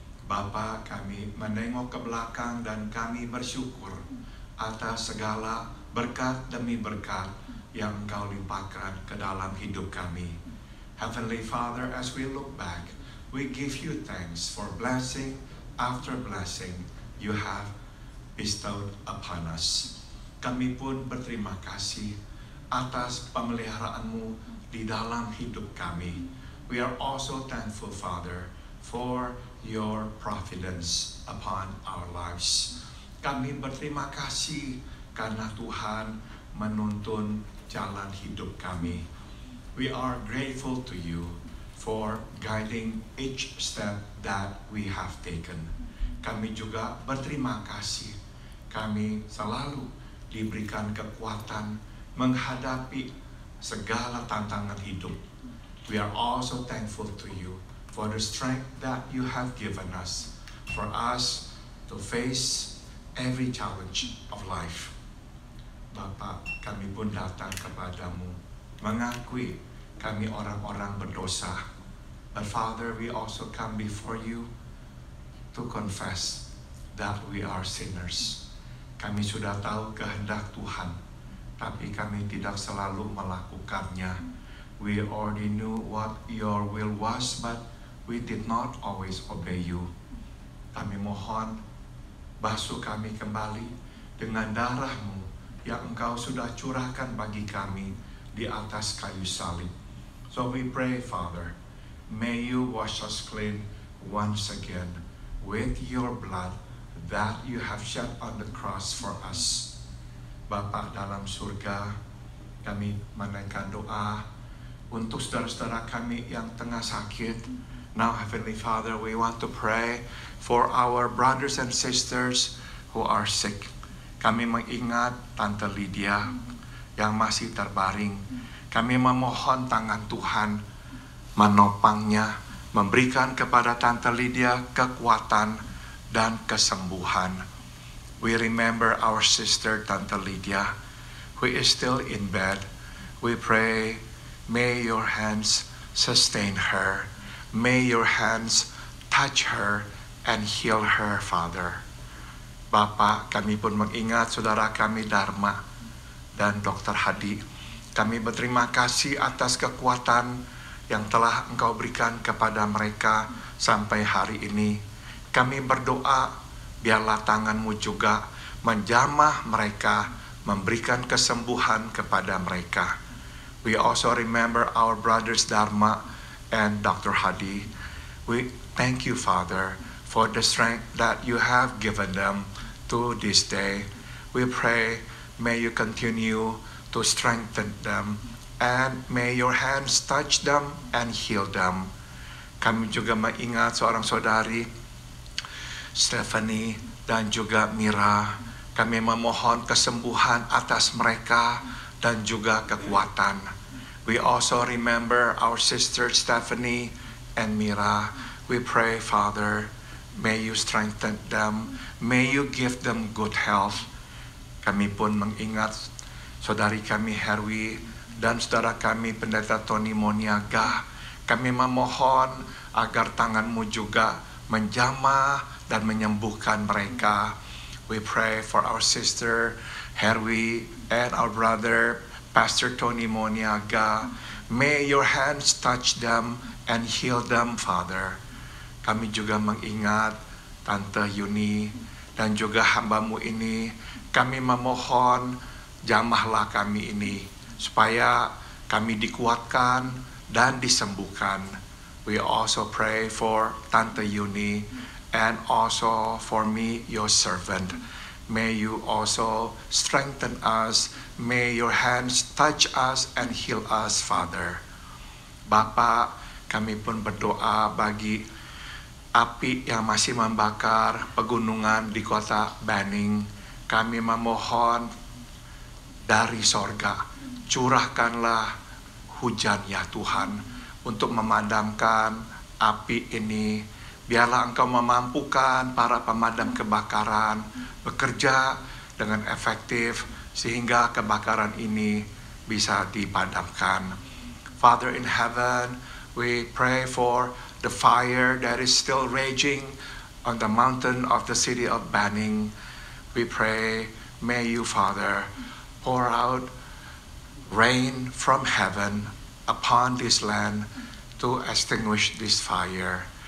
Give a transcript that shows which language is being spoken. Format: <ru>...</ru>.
<id>Bapa, kami menengok ke belakang dan kami bersyukur atas segala berkat demi berkat yang Engkau limpahkan ke dalam hidup kami.</id> <en>Heavenly Father, as we look back, we give you thanks for blessing after blessing you have bestowed upon us.</en> <id>Kami pun berterima kasih atas pemeliharaan-Mu di dalam hidup kami.</id> <en>We are also thankful, Father, for your providence upon our lives.</en> <id>Kami berterima kasih karena Tuhan menuntun jalan hidup kami.</id> <en>We are grateful to you for guiding each step that we have taken.</en> <id>Kami juga berterima kasih. Kami selalu diberikan kekuatan menghadapi segala tantangan hidup.</id> <en>We are also thankful to you for the strength that you have given us, for us to face every challenge of life.</en> <id>Bapa, kami pun datang kepadamu, mengakui kami orang-orang berdosa.</id> <en>But Father, we also come before you to confess that we are sinners.</en> <id>Kami sudah tahu kehendak Tuhan, tapi kami tidak selalu melakukannya.</id> <en>We already knew what your will was, but we did not always obey you.</en> <id>Kami mohon, basuh kami kembali dengan darah-Mu yang Engkau sudah curahkan bagi kami di atas kayu salib.</id> <en>So we pray, Father, may you wash us clean once again with your blood that you have shed on the cross for us.</en> <id>Bapa dalam surga, kami menaikkan doa untuk saudara-saudara kami yang tengah sakit.</id> <en>Now, Heavenly Father, we want to pray for our brothers and sisters who are sick.</en> <id>Kami mengingat Tante Lydia yang masih terbaring. Kami memohon tangan Tuhan menopangnya, memberikan kepada Tante Lydia kekuatan dan kesembuhan.</id> <en>We remember our sister Tante Lydia, who is still in bed. We pray, may your hands sustain her. May your hands touch her and heal her, Father.</en> <id>Bapa, kami pun mengingat saudara kami Dharma dan Dr. Hadi. Kami berterima kasih atas kekuatan yang telah Engkau berikan kepada mereka sampai hari ini. Kami berdoa, biarlah tangan-Mu juga menjamah mereka, memberikan kesembuhan kepada mereka.</id> <en>We also remember our brothers Dharma and Dr. Hadi. We thank you, Father, for the strength that you have given them to this day. We pray, may you continue to strengthen them, and may your hands touch them and heal them.</en> <id>Kami juga mengingat seorang saudari, Stephanie dan juga Mira. Kami memohon kesembuhan atas mereka dan juga kekuatan.</id> <en>We also remember our sister Stephanie and Mira. We pray, Father, may you strengthen them. May you give them good health.</en> <id>Kami pun mengingat saudari kami Herwi dan saudara kami Pendeta Tony Moniaga. Kami memohon agar tangan-Mu juga menjamah dan menyembuhkan mereka.</id> <en>We pray for our sister Herwi and our brother Pastor Tony Moniaga. May your hands touch them and heal them, Father.</en> <id>Kami juga mengingat Tante Yuni dan juga hamba-Mu ini. Kami memohon, jamahlah kami ini supaya kami dikuatkan dan disembuhkan.</id> <en>We also pray for Tante Yuni and also for me, your servant. May you also strengthen us. May your hands touch us and heal us, Father.</en> <id>Bapa, kami pun berdoa bagi api yang masih membakar pegunungan di kota Banning. Kami memohon dari sorga, curahkanlah hujan ya Tuhan untuk memadamkan api ini. Biarlah Engkau memampukan para pemadam kebakaran bekerja dengan efektif sehingga kebakaran ini bisa dipadamkan.</id> <en>Father in heaven, we pray for the fire that is still raging on the mountain of the city of Banning. We pray, may you, Father, pour out rain from heaven upon this land to extinguish this fire.</en>